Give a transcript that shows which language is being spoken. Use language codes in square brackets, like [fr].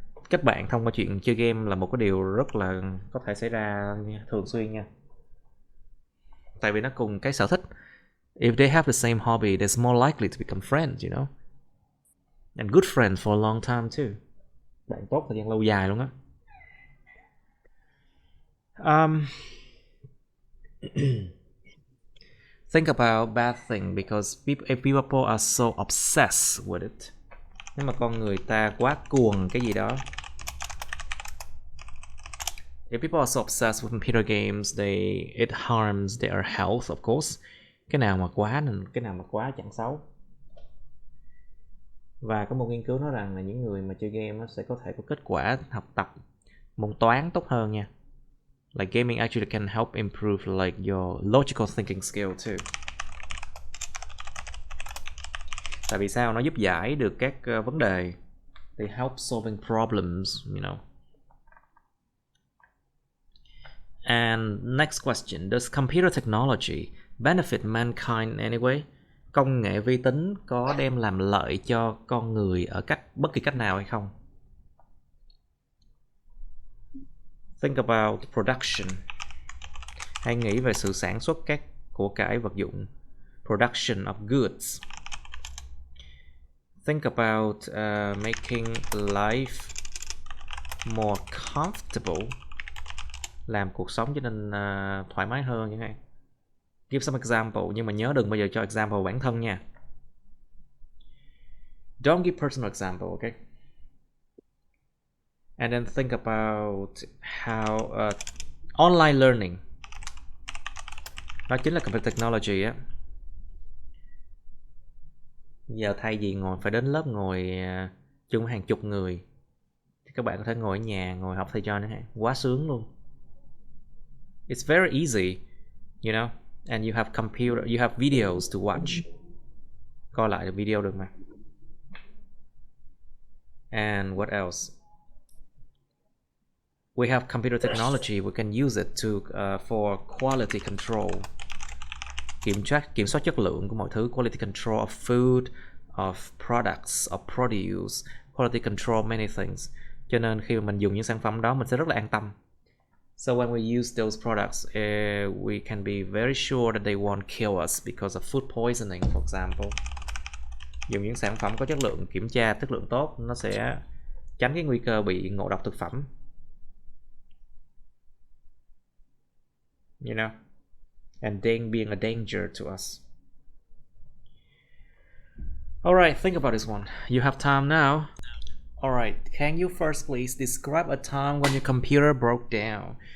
[vi] Kết bạn thông qua chuyện chơi game là một cái điều rất là có thể xảy ra thường xuyên nha. Tại vì nó cùng cái sở thích. [en] If they have the same hobby, they're more likely to become friends, you know. And good friends for a long time too. [vi] Bạn tốt thời gian lâu dài luôn á. [en] Think about bad thing because if people are so obsessed with it. [vi] Nếu mà con người ta quá cuồng cái gì đó. [en] If people are so obsessed with computer games, it harms their health, of course. [vi] Cái nào mà quá chẳng xấu. Và có một nghiên cứu nói rằng là những người mà chơi game sẽ có thể có kết quả học tập môn toán tốt hơn nha. [en] Like gaming actually can help improve like your logical thinking skill too. [vi] Tại vì sao? Nó giúp giải được các vấn đề [en] They help solving problems, you know. And next question, does computer technology benefit mankind anyway? [vi] Công nghệ vi tính có đem làm lợi cho con người ở bất kỳ cách nào hay không? [en] Think about production. [vi] Hãy nghĩ về sự sản xuất các của cải vật dụng. [en] Production of goods. Think about making life more comfortable. [vi] Làm cuộc sống trở nên thoải mái hơn chẳng hạn. [en] Give some example, [vi] nhưng mà nhớ đừng bao giờ cho example bản thân nha. [en] Don't give personal example, okay? And then think about how online learning. [vi] Đó chính là computer technology á. Giờ thay vì phải đến lớp ngồi chung hàng chục người thì các bạn có thể ngồi ở nhà, ngồi học thầy cho nữa ha. Quá sướng luôn. [en] It's very easy, you know, and you have computer, you have videos to watch. [vi] Coi lại video được mà. [en] And what else? We have computer technology. We can use it to for quality control. [vi] Kiểm soát chất lượng của mọi thứ. [en] Quality control of food, of products, of produce. Quality control many things. [vi] Cho nên khi mà mình dùng những sản phẩm đó, mình sẽ rất là an tâm. [en] So when we use those products, we can be very sure that they won't kill us because of food poisoning, for example. [vi] Dùng những sản phẩm có chất lượng, kiểm tra chất lượng tốt, nó sẽ tránh cái nguy cơ bị ngộ độc thực phẩm. [en] You know, and being a danger to us. Alright, think about this one. You have time now. Alright, can you first please describe a time when your computer broke down?